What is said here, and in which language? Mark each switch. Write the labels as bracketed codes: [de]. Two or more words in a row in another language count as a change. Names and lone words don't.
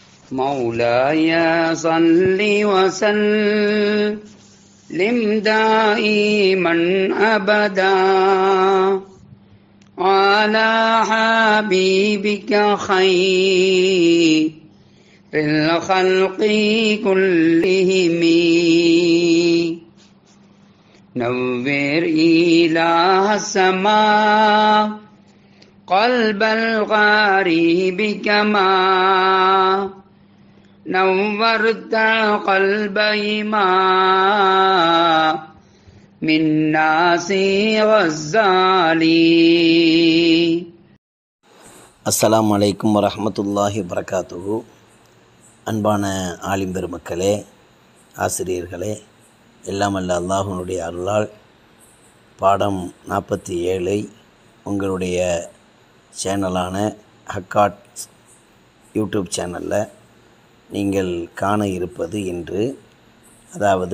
[ar] مولاي صل وسلم دائما أبدا على حبيبك خير الخلق كلهم نوّر إله السماء قلب الغريب كما نورت قلب إمام من ناس غزالي. السلام عليكم ورحمة الله وبركاته. [ta] அன்பான ஆலிம் பெருமக்களே, ஆசிரியர்களே, எல்லாம் அல்ல அல்லாஹ்வுடைய அருளால் பாடம் 47 உங்களுடைய சேனலான ஹக்காட் யூடியூப் சேனலில் நீங்கள் காண இருப்பது இன்று, அதாவது